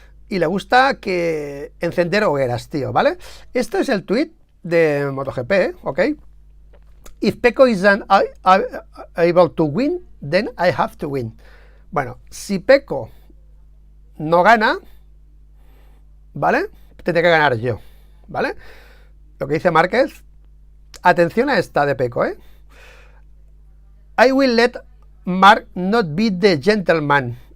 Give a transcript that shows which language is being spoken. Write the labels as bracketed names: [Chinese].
[Spanish] y le gusta encender hogueras, tío, ¿vale? Este es el tweet de MotoGP, ¿ok? [English] If Pecco isn't able to win, then I have to win. [Spanish] Bueno, si Pecco no gana, ¿vale? Tendré que ganar yo, ¿vale? Lo que dice Márquez, atención a esta de Pecco, ¿eh? [English] I will let Mark not be the gentleman.